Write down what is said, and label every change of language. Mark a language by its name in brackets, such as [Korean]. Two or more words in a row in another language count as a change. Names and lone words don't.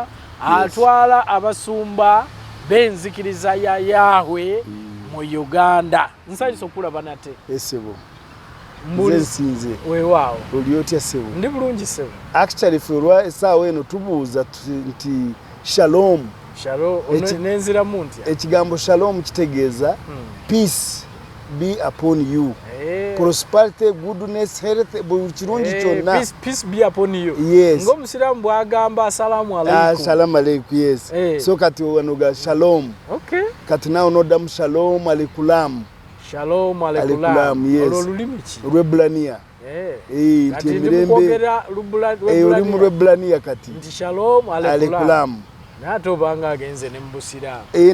[Ganda] Atwala abasumba b'enzikiriza ya Yahweh mu Uganda. Nsanyusa okulaba nate. Esebo. Nsinze. Weewaawo. Oli otya sebo? Ndi bulungi sebo. Actually furwa essaawa eno tubuuza nti shalom. Shalom. Nenziramu ntya? Ekigambo shalom kitegeeza [English] peace be upon you. Prosperity, goodness, health, [Ganda] buli kirungi kyonna. [English] Peace be upon you. Yes. [Ganda] Ng'omusiraamu bw'agamba [Arabic] السلام عليكم. السلام عليكم, [Ganda] yes. So kati wanoga shalom. Okay. Kati nawo noddamu [Hebrew] שלום עליכם. שלום עליכם. [Ganda] Yes. Olulimi ki? Lw'Ebbulaniya. Kati ndimukwogera Lw'Ebbulaniya. Oli mu Lw'Ebbulaniya kati. Nti shalom alikulam. N'ate obanga agenze ne mu busiraamu.